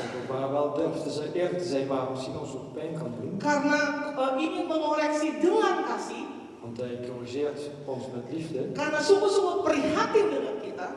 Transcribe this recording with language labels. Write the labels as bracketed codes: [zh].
[nl] maar wel durft eerlijk te zijn, maar misschien ons ook pijn kan doen. [id] karena ingin mengoreksi dengan kasih, [nl] Want hij corrigeert ons met liefde. [id] karena sungguh-sungguh prihatin dengan kita,